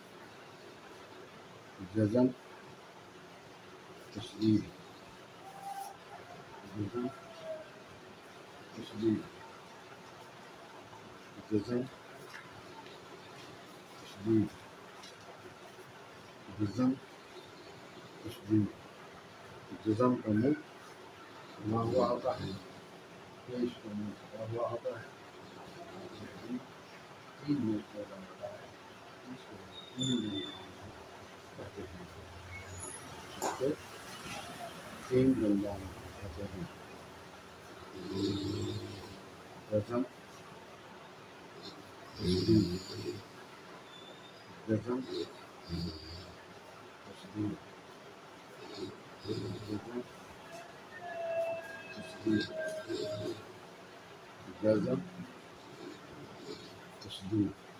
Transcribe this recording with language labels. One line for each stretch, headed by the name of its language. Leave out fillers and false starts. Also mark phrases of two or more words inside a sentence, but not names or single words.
Urdu: جزم تشدید. جزم تشدید. جزم تشدید. جزم تشدید. جزم کا منہ بنا ہوا ہوتا ہے، پیش کا منہ چھپا ہوا ہوتا ہے. تین منہ پیدا ہوتا ہے. اس کو تین منہ کہتے ہیں. اس کو تین بنداؤں کہتے ہیں. جزم تشدید. جزم تشدید. جزم تشدید. جزم تشدید.